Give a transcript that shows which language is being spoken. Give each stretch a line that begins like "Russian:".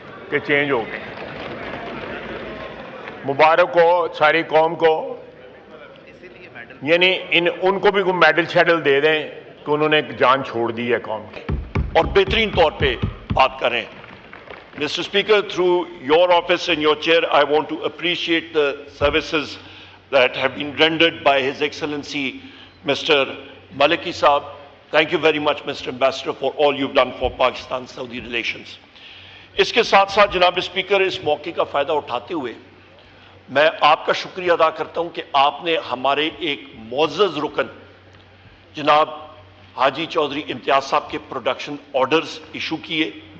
Urdu: کہ چینج ہو گئے، مبارک ہو ساری قوم کو، یعنی ان کو بھی کوئی میڈل شیڈل دے دیں کہ انہوں نے جان چھوڑ دی ہے قوم کی۔ اور بہترین طور پہ بات کریں۔ Mr.
English: Speaker, through your office and your chair, I want to appreciate the services that have been rendered by His Excellency Mr. Maliki Saab. Thank you very much, Mr. Ambassador, for all you've done for Pakistan-Saudi relations.
Urdu: اس کے ساتھ ساتھ جناب speaker, اس موقع کا فائدہ اٹھاتے ہوئے میں آپ کا شکریہ ادا کرتا ہوں کہ آپ نے ہمارے ایک معزز رکن جناب حاجی چودھری امتیاز صاحب کے پروڈکشن آرڈرز ایشو کیے۔